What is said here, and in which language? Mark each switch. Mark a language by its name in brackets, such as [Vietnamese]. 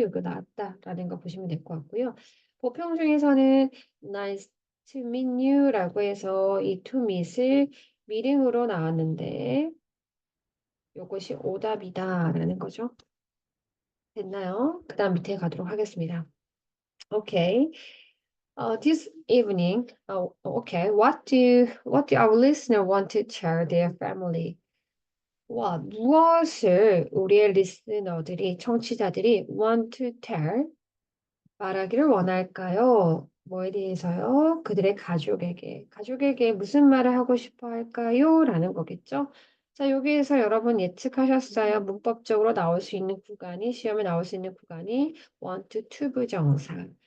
[Korean] 여기 나왔다라는 거 보시면 될 것 같고요. 보평 중에서는 [English] nice to meet you [Korean] 라고 해서 이 to meet을 미링으로 나왔는데 이것이 오답이다라는 거죠. 됐나요? 그 다음 밑에 가도록 하겠습니다. [English] Okay. This evening, okay, what do our listener want to tell their family? [Korean] 무엇을 우리의 리스너들이, 청취자들이 [English] want to tell, [Korean] 말하기를 원할까요? 뭐에 대해서요? 그들의 가족에게 무슨 말을 하고 싶어 할까요? 라는 거겠죠? 자, 여기에서 여러분 예측하셨어요. 문법적으로 나올 수 있는 구간이, 시험에 나올 수 있는 구간이 want to, to 부정사.